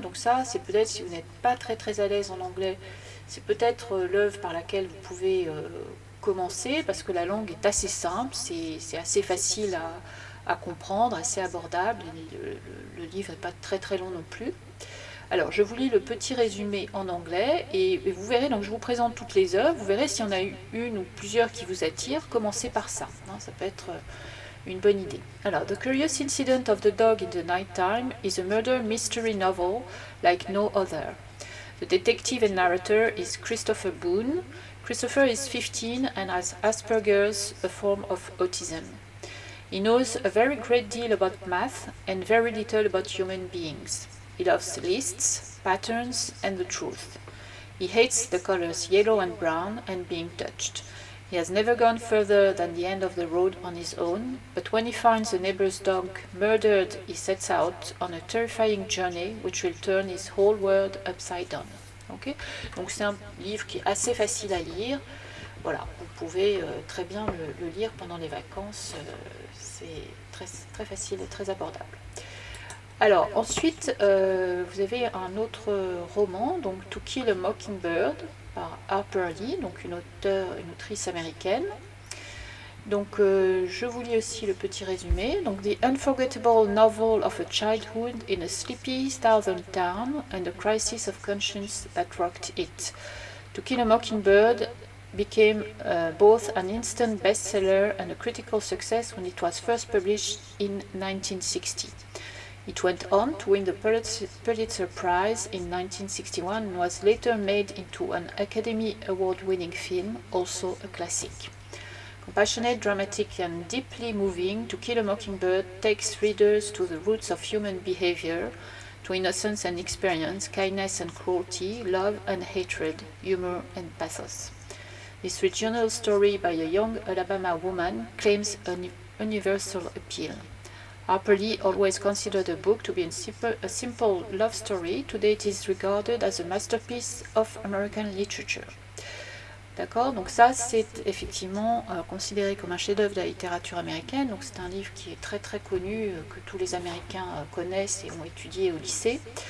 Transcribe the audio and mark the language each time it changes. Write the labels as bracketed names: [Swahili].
[French] Donc ça, c'est peut-être, si vous n'êtes pas très à l'aise en anglais, c'est peut-être l'œuvre par laquelle vous pouvez commencer, parce que la langue est assez simple, c'est assez facile à comprendre, assez abordable. Le livre n'est pas très long non plus. Alors, je vous lis le petit résumé en anglais et vous verrez, donc je vous présente toutes les œuvres, vous verrez s'il y en a une ou plusieurs qui vous attirent, commencez par ça, ça peut être une bonne idée. Alors, [English] The Curious Incident of the Dog in the Night Time is a murder mystery novel like no other. The detective and narrator is Christopher Boone. Christopher is 15 and has Asperger's, a form of autism. He knows a very great deal about math and very little about human beings. He loves lists, patterns, and the truth. He hates the colors yellow and brown and being touched. He has never gone further than the end of the road on his own, but when he finds a neighbor's dog murdered, he sets out on a terrifying journey which will turn his whole world upside down. Okay? [French] Donc c'est un livre qui est assez facile à lire. Voilà, vous pouvez très bien le lire pendant les vacances. C'est très facile et très abordable. Alors ensuite, vous avez un autre roman, donc To Kill a Mockingbird par Harper Lee, donc une autrice américaine. Donc je vous lis aussi le petit résumé. Donc [English] The unforgettable novel of a childhood in a sleepy southern town and the crisis of conscience that rocked it. To Kill a Mockingbird became both an instant bestseller and a critical success when it was first published in 1960. It went on to win the Pulitzer Prize in 1961 and was later made into an Academy Award-winning film, also a classic. Compassionate, dramatic, and deeply moving, To Kill a Mockingbird takes readers to the roots of human behavior, to innocence and experience, kindness and cruelty, love and hatred, humor and pathos. This regional story by a young Alabama woman claims an universal appeal. Harper Lee always considered the book to be a simple love story. Today it is regarded as a masterpiece of American literature. [French] D'accord, donc ça c'est effectivement considéré comme un chef-d'œuvre de la littérature américaine. Donc c'est un livre qui est très connu, que tous les Américains connaissent et ont étudié au lycée.